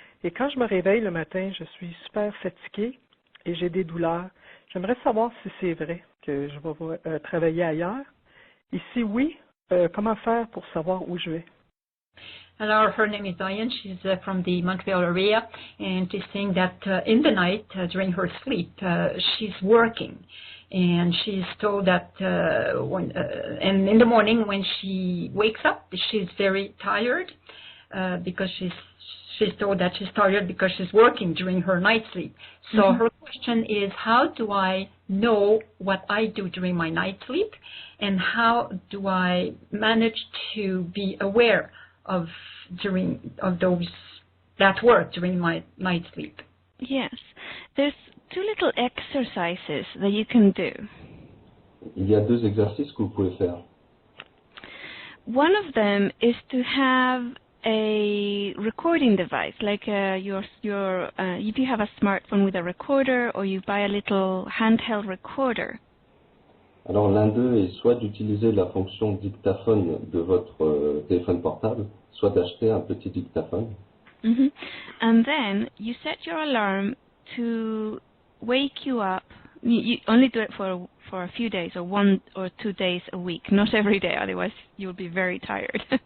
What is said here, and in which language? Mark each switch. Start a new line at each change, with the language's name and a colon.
French: Et quand je me réveille le matin, je suis super fatiguée et j'ai des douleurs. J'aimerais savoir si c'est vrai que je vais travailler ailleurs. Et si oui, comment faire pour savoir où je vais?
English: Hello, her name is Diane. She's from the Montreal area, and she's saying that in the night, during her sleep, she's working, and she's told that and in the morning when she wakes up, she's very tired because she's told that she's tired because she's working during her night sleep. So her question is, how do I know what I do during my night sleep, and how do I manage to be aware of that work during my night sleep? Yes. There's 2 little exercises that you can do.
French: Il y a 2 exercices que vous pouvez faire.
English: One of them is to have a recording device, like if you have a smartphone with a recorder, or you buy a little handheld recorder.
French: Alors l'un d'eux est soit d'utiliser la fonction dictaphone de votre téléphone portable, soit d'acheter un petit dictaphone.
English: And then you set your alarm to wake you up. You only do it for a few days, or 1 or 2 days a week, not every day, otherwise you'll be very tired.